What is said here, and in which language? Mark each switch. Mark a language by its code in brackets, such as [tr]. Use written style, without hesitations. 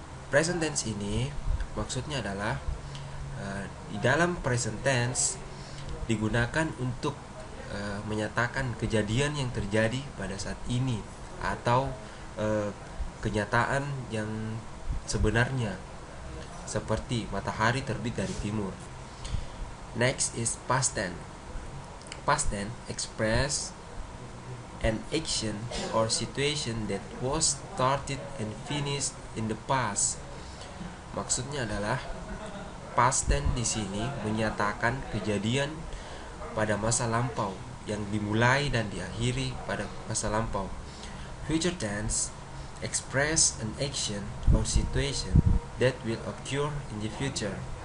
[id] Present tense ini maksudnya adalah di dalam present tense digunakan untuk menyatakan kejadian yang terjadi pada saat ini atau kenyataan yang sebenarnya, seperti matahari terbit dari timur. [en] Next is past tense. Past tense express an action or situation that was started and finished in the past. [id] Maksudnya adalah past tense di sini menyatakan kejadian pada masa lampau yang dimulai dan diakhiri pada masa lampau. [en] Future tense express an action or situation that will occur in the future.